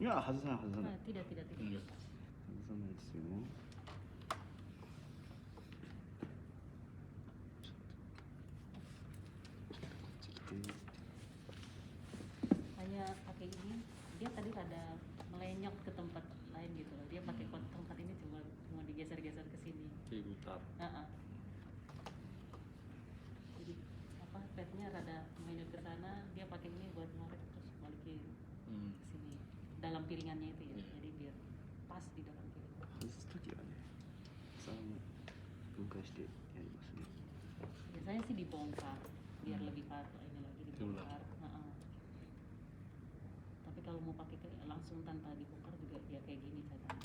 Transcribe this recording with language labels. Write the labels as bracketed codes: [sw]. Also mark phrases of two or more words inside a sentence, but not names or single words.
[ja] いや、外さない、外さない。 [id] Tidak, tidak, tidak. [ja] 外さないですよ。 [id] Saya pakai ini, dia tadi ada melenyok ke tempat lain gitu loh. Dia pakai tempat ini cuma digeser-geser ke sini. Diputar. Jadi apa padnya rada melenyok ke sana, dia pakai ini buat narik terus balikin ke sini dalam piringannya itu ya. Jadi biar pas di dalam piringan. [ja] 外すときはね、分解してやりますね。 [id] Biasanya sih dibongkar biar lebih ini lagi dibongkar. Tapi kalau mau pakai langsung tanpa dibongkar juga ya kayak gini caranya.